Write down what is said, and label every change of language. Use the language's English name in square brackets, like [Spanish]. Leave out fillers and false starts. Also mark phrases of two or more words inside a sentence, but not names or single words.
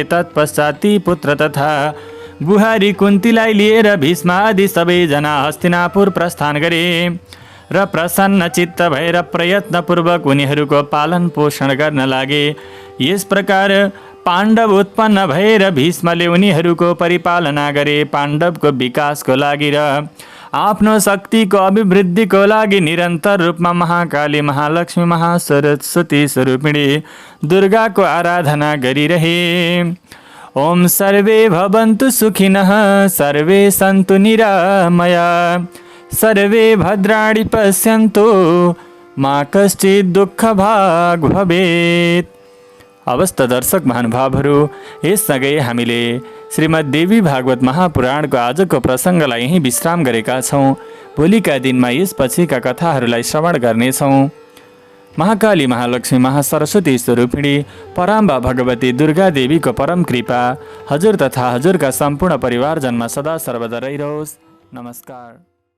[Nepali] तत्पश्चात ती पुत्र तथा बुहारी कुन्तीलाई लिएर भीष्म आदि सबैजना हस्तिनापुर प्रस्थान गरे र प्रसन्न चित्त भएर प्रयत्नपूर्वक उनीहरूको पालन पोषण गर्न लागे। यस प्रकार पाण्डव उत्पन्न भएर भीष्मले उनीहरूको परिपालना गरे। पाण्डवको विकासको लागि र आफ्नो शक्तिको अभिवृद्धिको लागि निरन्तर रूपमा महाकाली, महालक्ष्मी, महासरस्वती स्वरूपिणी दुर्गाको आराधना गरिरहे। [Sanskrit] ओम सर्वे भवन्तु सुखिनः, सर्वे सन्तु निरामया, सर्वे भद्राणि पश्यन्तु, मा कश्चित् दुःखभाग् भवेत्। [Nepali] अवस्थ दर्शक महानुभावहरू, यससँगै हामीले श्रीमद् देवी भागवत महापुराणको आजको प्रसङ्गलाई यहीँ विश्राम गरेका छौँ। भोलिका दिनमा यसपछिका कथाहरूलाई श्रवण गर्नेछौँ। महाकाली, महालक्ष्मी, महासरस्वती स्वरूपिणी पराम्बा भगवती दुर्गा देवीको परम कृपा हजुर तथा हजुरका सम्पूर्ण परिवारजनमा सदा सर्वदा रहिरहोस्। नमस्कार।